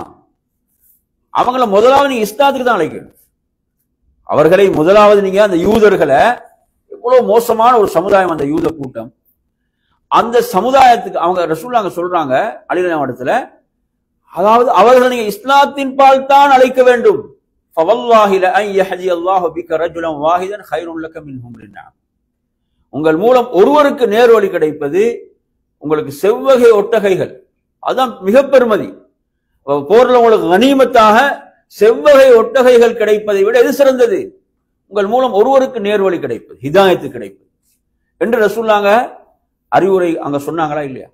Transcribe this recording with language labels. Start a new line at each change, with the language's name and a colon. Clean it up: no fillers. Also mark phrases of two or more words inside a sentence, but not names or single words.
Tamil: அவங்கள முதலாவது நீங்க இஸ்லாத்துக்கு தான் அழைக்கணும். அவர்களை முதலாவது நீங்க அந்த யூதர்களை, எவ்வளவு மோசமான ஒரு சமுதாயம் அந்த யூத கூட்டம், அந்த சமுதாயத்துக்கு அவங்க ரசூலுல்லாஹ் சொல்றாங்க அலி ரலியல்லாஹு இடத்துல, அதாவது அவர்களை நீங்க இஸ்லாத்தின் பால் தான் அழைக்க வேண்டும்.
Arabic: فَوَاللَّهِ لَأَنْ يَهْدِيَ اللَّهُ بِكَ رَجُلًا وَاحِدًا خَيْرٌ لَكَ مِنْ حُمْرِ النَّعَمِ.
Tamil: உங்கள் மூலம் ஒருவருக்கு நேர்வழி கிடைப்பது உங்களுக்கு செவ்வகை ஒட்டகைகள், அதான் மிக பெருமதி. போர்ல உங்களுக்கு கனிமத்தாக செவ்வகை ஒட்டகைகள் கிடைப்பதை விட எது சிறந்தது? உங்கள் மூலம் ஒருவருக்கு நேர்வழி கிடைப்பது, ஹிதாயத்து கிடைப்பது என்று ரசூலுல்லாஹ் அறிவுரை அங்க சொன்னாங்களா இல்லையா?